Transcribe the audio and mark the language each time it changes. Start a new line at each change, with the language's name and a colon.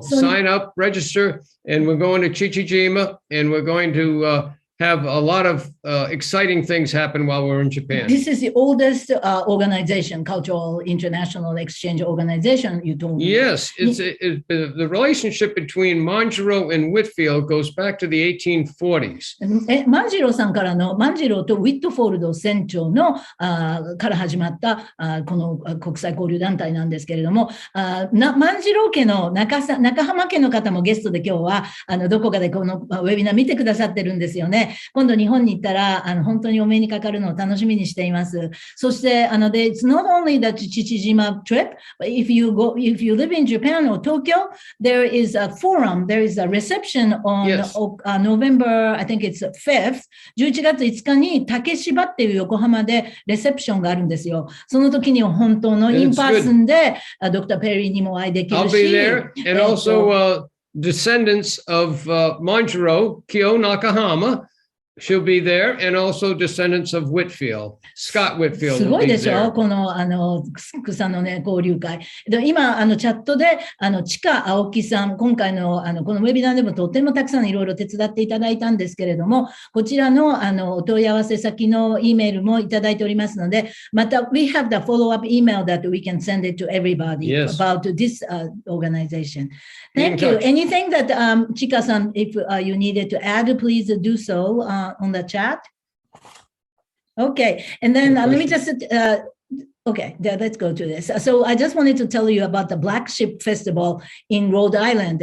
English: Sign up, register, and we're going to Chichijima, and we're going to have a lot of exciting things happen while we're in Japan. This is the oldest organization, cultural international exchange organization, you told me. Yes, the relationship between Mongerow and Whitfield goes back to the 1840s.
Japanese: 万次郎さんからの、万次郎とウィットフォールド船長のから始まったこの国際交流団体なんですけれども、万次郎家の中浜家の方もゲストで今日はどこかでこのウェビナー見てくださってるんですよね。で、今度日本に行ったら、本当にお目にかかるのを楽しみにしています。
English: そして、it's not only the Chichijima trip, but if you live in Japan or Tokyo, there is a forum, there is a reception on November, I think it's 5th,
Japanese: 11月5日に竹芝っていう横浜でレセプションがあるんですよ。その時に本当のインパーソンで、ドクター・ペリーにもお会いできるし。
English: I'll be there, and also descendants of Manjiro, Kyo Nakahama. She'll be there, and also descendants of Whitfield, Scott Whitfield.
Japanese: すごいでしょこの、草のね、交流会。で今、チャットで、ちか青木さん、今回の、このウェビナーでもとってもたくさんいろいろ手伝っていただいたんですけれども、こちらの、お問い合わせ先の E メールもいただいておりますので、また、
English: we have the follow-up email that we can send it to everybody about this organization. Thank you. Anything that, Chika-san, if you needed to add, please do so. On the chat. Okay, and then let me just okay, let's go to this. So I just wanted to tell you about the Black Ship Festival in Rhode Island.